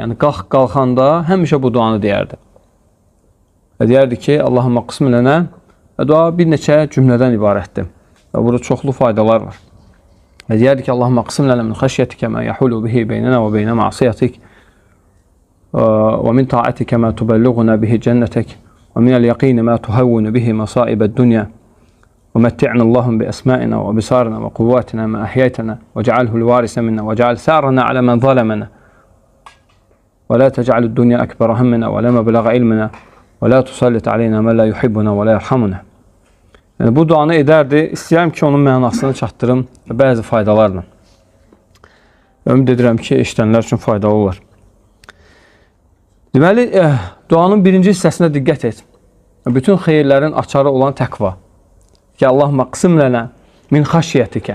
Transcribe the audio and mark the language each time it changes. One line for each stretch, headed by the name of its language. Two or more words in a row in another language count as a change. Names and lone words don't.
Azerbaijani: Yəni, qalxanda həmişə bu duanı deyərdi. Və deyərdi ki,
Arabic: اللهم اقسم لنا
Azerbaijani: və dua bir neçə cümlədən ibarətdir. Və burada çoxlu faydalar var. Və deyərdi ki,
Arabic: اللهم اقسم لنا من خشيتك ما يحول به بيننا وبين معصيتك. ومن طاعتك ما تبلغنا به جنتك ومن اليقين ما تهون به مصائب الدنيا ومتعنا اللهم بأسمائنا وبصارنا وقواتنا ما أحييتنا واجعله الوارث منا واجعل ثارنا على من ظلمنا ولا تجعل الدنيا أكبر همنا ولا مبلغ علمنا ولا تسلط علينا من لا يحبنا ولا يرحمنا.
Azerbaijani: Yəni, bu duanı edərdi. İstəyirəm ki, onun mənasını çatdırım və bəzi faydalarla. Ümid edirəm ki, eşidənlər üçün faydalı olar. Deməli, duanın birinci hissəsinə diqqət et. Bütün xeyirlərin açarı olan təqva. Ki,
Arabic: اللهم اقسم لنا من خشيتك.